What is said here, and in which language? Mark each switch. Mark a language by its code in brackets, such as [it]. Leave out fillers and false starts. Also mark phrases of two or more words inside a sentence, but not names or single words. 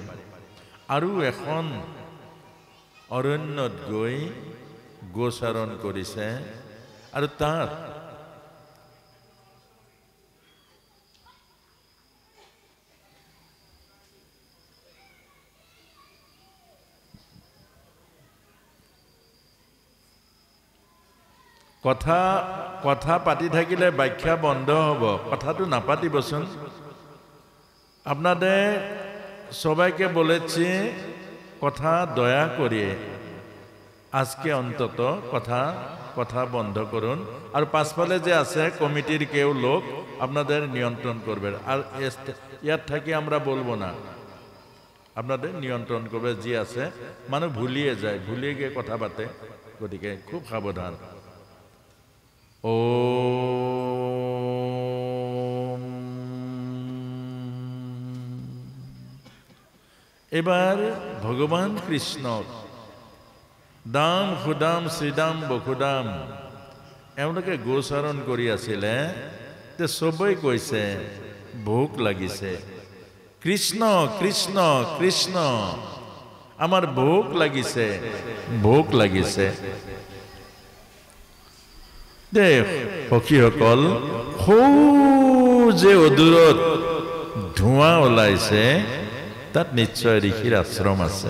[as] আৰু এখন অৰণ্যত গৈ গোচাৰণ কৰিছে আৰু তাত কথা পাতি থাকিলে ব্যাখ্যা বন্ধ হব, কথাটো নাপাতিবচোন। [bn] আপনাদের সবাইকে বলেছি কথা দয়া করে আজকে অন্তত কথা বন্ধ করুন। আর পাঁচফালে যে আছে কমিটির কেউ লোক আপনাদের নিয়ন্ত্রণ করবে। আর ইয়াত থাকি আমরা বলবো না, আপনাদের নিয়ন্ত্রণ করবে যে আছে। মানুষ ভুলিয়ে যায়, ভুলিয়ে গিয়ে কথা পাতে, গতিকে খুব সাবধান। [as] ও এবার ভগবান কৃষ্ণ দাম খুদাম শ্রীদাম বখুদাম এওঁলোকে গোচাৰণ কৰি আছিলে। তে সবেই কৈছে ভোক লাগিছে, কৃষ্ণ কৃষ্ণ কৃষ্ণ, আমাৰ ভোক লাগিছে, ভোক লাগিছে। দে সখীসকল, সৌ যে অদূৰত ধোঁৱা ওলাইছে তাত নিশ্চয় ঋষিৰ আশ্ৰম আছে।